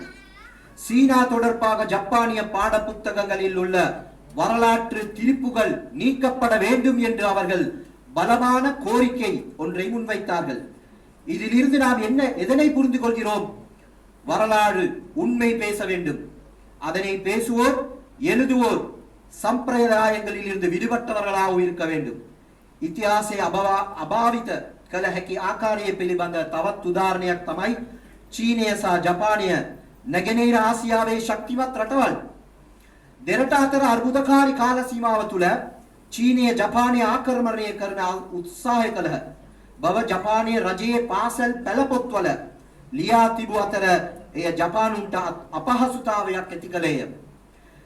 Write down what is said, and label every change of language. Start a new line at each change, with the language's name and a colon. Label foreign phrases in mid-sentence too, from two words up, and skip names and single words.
Tamil: சீனா தொடர்பாக ஜப்பானிய பாட புத்தகங்களில் உள்ள வரலாற்று திரிப்புகள் நீக்கப்பட வேண்டும் என்று அவர்கள் பலமான கோரிக்கை ஒன்றை முன்வைத்தார்கள். இதிலிருந்து நாம் எதனை புரிந்து கொள்கிறோம்? வரலாறு உண்மை பேச வேண்டும். அதனை பேசுவோர் எழுதுவோர் சம்பிரதாயங்களில் இருந்து விடுபட்டவர்களாக இருக்க வேண்டும்.
Sinhala: ඉතිහාසය අභාවිත කළ හැකි ආකාරයේ පිළිබඳ තවත් උදාහරණයක් තමයි චීනය සහ ජපානය නැගෙනහිර ආසියාවේ ශක්තිමත් රටවල්. දෙරට අතර අර්බුදකාරී කාල සීමාව තුළ චීනය ජපානය ආක්‍රමණය කරන උත්සාහය කළහ බව ජපානයේ රජයේ පාසල් පෙළපොත්වල ලියා තිබූ අතර එය ජපානුන්ට අපහසුතාවයක් ඇති කළේය.